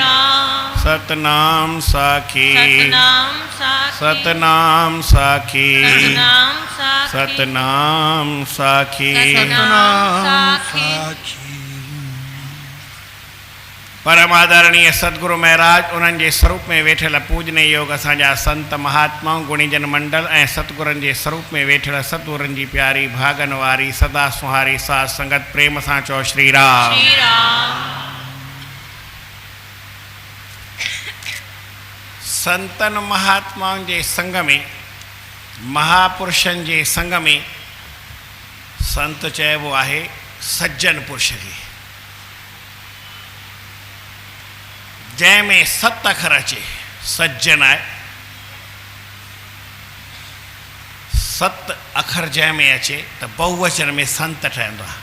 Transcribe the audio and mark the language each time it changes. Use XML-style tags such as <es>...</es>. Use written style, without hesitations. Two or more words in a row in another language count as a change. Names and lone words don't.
<sd>सतनाम साखी सतनाम साखी सतनाम साखी। परम आदरणीय सतगुरु महाराज उन्हनि जे स्वरूप में वेठल पूजने योग असांजा संत महात्माऊं गुणीजन मंडल ऐं सतगुरनि जे स्वरूप में वेठल सतगुरनि जी प्यारी भागन वारी सदा सुहारी साध संगत प्रेम सां चओ श्री राम। संतन महात्माउनि जे संग में महापुरुषनि जे संग में संत चइबो आहे सज्जन पुरुष खे, जंहिंमें 7 अखर अचे सज्जन आहे। 7 अखर जंहिंमें अचे त बहुवचन में संत ठहंदो आहे।</sd>